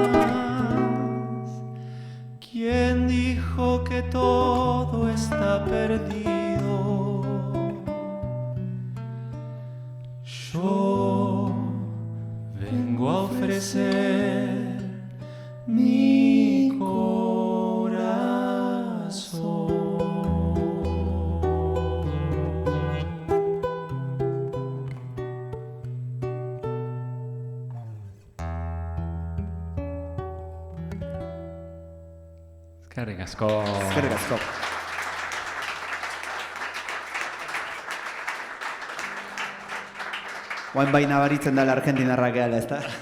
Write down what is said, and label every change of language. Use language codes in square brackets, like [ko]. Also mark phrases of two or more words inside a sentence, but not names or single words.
[es] ¿Quién dijo que todo está perdido? Yo vengo a ofrecer mi corazón. [eu] Eskerrik asko. Eskerrik asko. Oain bai nabaritzen dela argentinarrak gehala, ezta?